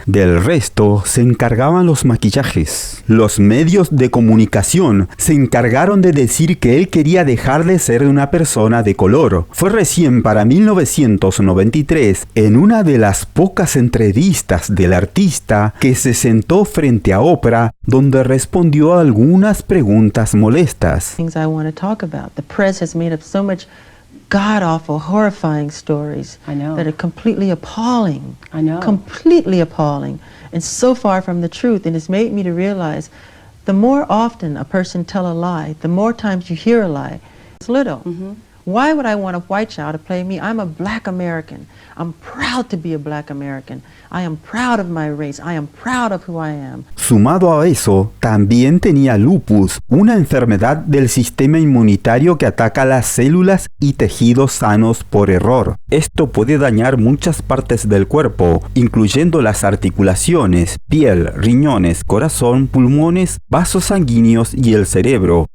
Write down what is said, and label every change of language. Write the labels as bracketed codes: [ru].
[es] Del resto se encargaban los maquillajes. Los medios de comunicación se encargaron de decir que él quería dejar de ser una persona de color. Fue recién para 1993, en una de las pocas entrevistas del artista, que se sentó frente a Oprah, donde respondió a algunas preguntas molestas. [en] Things I want to talk about. The press has made up so much god-awful, horrifying stories that are completely appalling. Completely appalling, and so far from the truth. And it's made me to realize the more often a person tell a lie, the more times you hear a lie. It's little. Why would I want a white child to play me? I'm a black American. I'm proud to be a black American. I am proud of my race. I am proud of who I am. [es] Sumado a eso, también tenía lupus, una enfermedad del sistema inmunitario que ataca las células y tejidos sanos por error. Esto puede dañar muchas partes del cuerpo, incluyendo las articulaciones, piel, riñones, corazón, pulmones, vasos sanguíneos y el cerebro.